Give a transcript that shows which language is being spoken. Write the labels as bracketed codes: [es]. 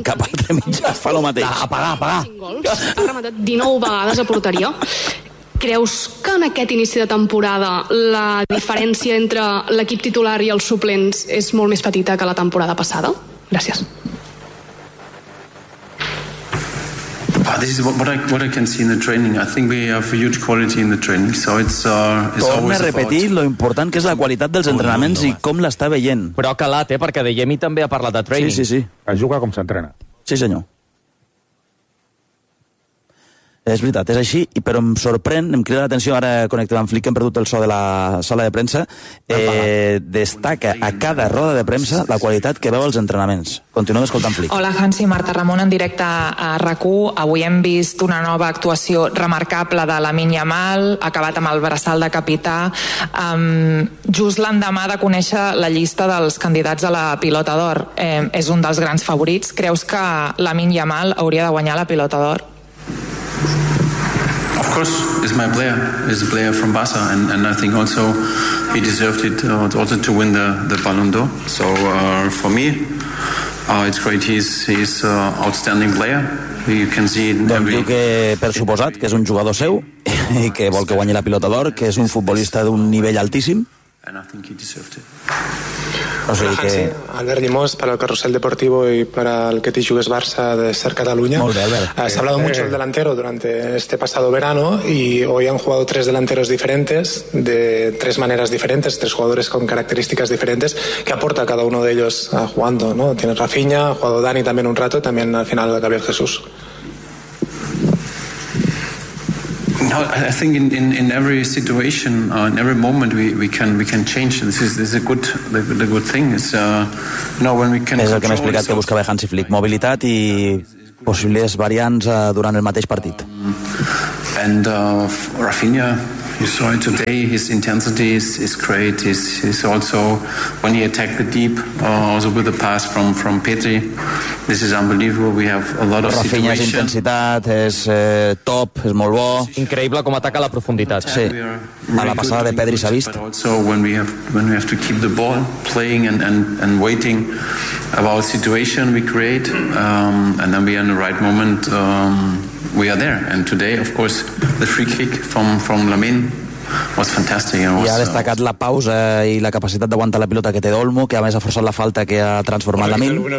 [ca] Cap al tremitge, fa lo mateix. Apagar. Ha rematat 19 vegades a porteria. Creus que en aquest inici de temporada la diferència entre l'equip titular i els suplents és molt més petita que la temporada passada? Gràcies. [en] This is what I can see in the training. I think we have a huge quality in the training, so it's always [ca] about... Torna a repetir lo important que és la qualitat dels entrenaments i com l'està veient. Però ha calat, perquè de Jemi també ha parlat de training. Sí. Es juga com s'entrena. Sí, senyor. És veritat, és així, però em sorprèn, em crida l'atenció, ara connectem amb Flick, hem perdut el so de la sala de premsa, destaca a cada roda de premsa la qualitat que veu als entrenaments. Continuem escoltant Flick. Hola, Hansi, Marta Ramon, en directe a RAC1. Avui hem vist una nova actuació remarcable de Lamine Yamal, acabat amb el braçal de capità, just l'endemà de conèixer la llista dels candidats a la pilota d'or. És un dels grans favorits. Creus que Lamine Yamal hauria de guanyar la pilota d'or? [en] Of course, it's my player. It's a player from Barça, and I think also he deserved it also to win the Ballon d'Or. So for me, it's great. He's an outstanding player. You can see it in every... [ca] Diu que, per suposat, que és un jugador seu i que vol que guanyi la pilota d'or, que és un futbolista d'un nivell altíssim. [en] And I think he deserved it. [ca] O sigui que... [es] Albert Llimós, para el Carrusel Deportivo y para el que te jugues Barça de ser Cataluña. [ca] Molt bé, Albert. [es] Se ha hablado mucho del delantero durante este pasado verano y hoy han jugado tres delanteros diferentes, de tres maneras diferentes, tres jugadores con características diferentes. ¿Qué aporta cada uno de ellos jugando, no? Tienes Rafinha, ha jugado Dani también un rato, también al final Gabriel Jesús. [en] No, I think in every situation, in every moment, we can change. This is a good thing. [ca] És el que m'ha explicat que buscava Hansi Flick, mobilitat i possibles variants durant el mateix partit. [en] And Rafinha, you saw it today. His intensity is great. He's also when he attacked the deep, also with the pass from Petri. This is unbelievable. We have a lot of situations. [ca] Rafinha's intensitat és top. És molt bo. Increïble com ataca la profunditat. Sí. A la passada de Petri s'ha vist. [en] But also when we have to keep the ball playing and waiting about situation we create, and then we are in the right moment. We are there, and today, of course, the free kick from Lamine was fantastic. [ca] I ha destacat la pausa i la capacitat d'aguantar la pilota que té Olmo, que a més ha forçat la falta que ha transformat Lamine.